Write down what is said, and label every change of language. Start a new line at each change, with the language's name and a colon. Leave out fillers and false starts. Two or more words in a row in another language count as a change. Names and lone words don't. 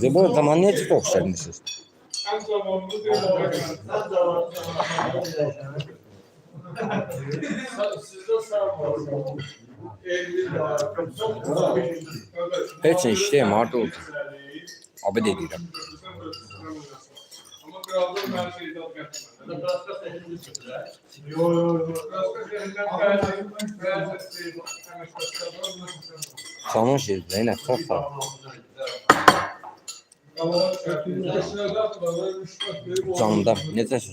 Azerbaijani: Bu zaman niyə TikTok işlədirsiniz? Heç nə işləyəm, harada oldu? Abi də deyirəm.
Turkish: Ama kralın her şeyi de
Azerbaijani: Salon şeydi, Zeynep, çox sağ ol. Canımda, necəsiniz?